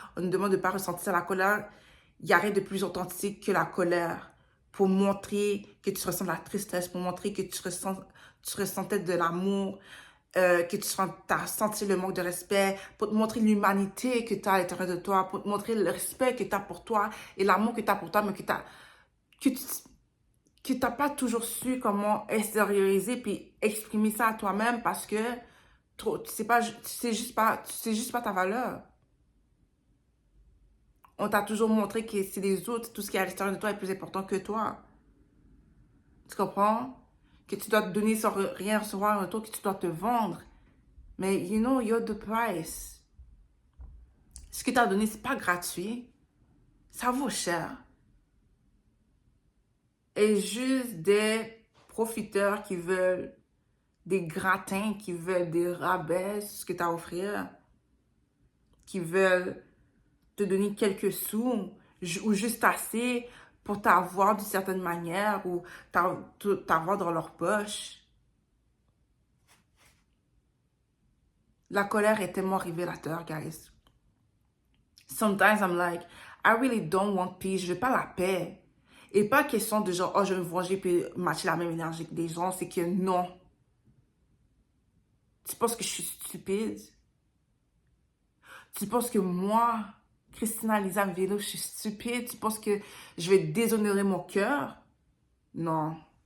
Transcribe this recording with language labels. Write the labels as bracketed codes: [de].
[fr] On nous demande de ne pas ressentir la colère. Il n'y a rien de plus authentique que la colère pour montrer que tu ressens de la tristesse, pour montrer que tu ressentais de l'amour, que tu as senti le manque de respect, pour te montrer l'humanité que tu as à l'intérieur de toi, pour te montrer le respect que tu as pour toi et l'amour que tu as pour toi, mais que tu n'as pas toujours su comment extérioriser puis exprimer ça à toi-même parce que tu sais juste pas ta valeur. On t'a toujours montré que c'est les autres, tout ce qui est à l'extérieur de toi est plus important que toi. Tu comprends? Que tu dois te donner sans rien recevoir en retour, que tu dois te vendre. [en] Mais, you know, you're the price. [fr] Ce que tu as donné, c'est pas gratuit. Ça vaut cher. Et juste des profiteurs qui veulent des gratins, qui veulent des rabais sur ce que tu as à offrir, qui veulent te donner quelques sous ou juste assez pour t'avoir d'une certaine manière ou t'avoir dans leur poche. La colère est tellement révélateur, guys. [en] Sometimes I'm like, I really don't want peace. [fr] Je veux pas la paix. Et pas question de genre, oh, je vais me venger puis matcher la même énergie que des gens. C'est que non. Tu penses que je suis stupide? Tu penses que moi, Christina Lisa Vélo, je suis stupide? Tu penses que je vais déshonorer mon cœur? Non.